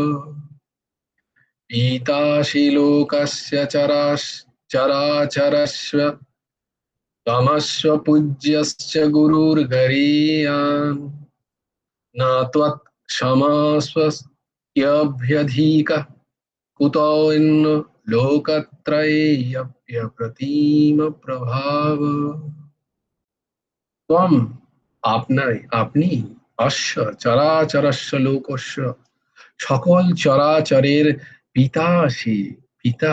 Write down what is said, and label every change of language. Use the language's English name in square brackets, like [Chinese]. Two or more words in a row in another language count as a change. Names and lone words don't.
[Sanskrit] पीतासि लोकस्य चराचरस्य, त्वमस्य पूज्यश्च गुरुर्गरीयान्, न त्वत्क्षमस्वस्त्यभ्यधिकः कुतोऽन्यो, লোকত্রয়ীপ্যপ্রতিম প্রভাব [Bangla] ত্বম, আপনার, আপনি, অশ্ব [Sanskrit] চরাচরস্য লোকস্য, [Bangla] সকল চরাচরের পিতাসি, পিতা,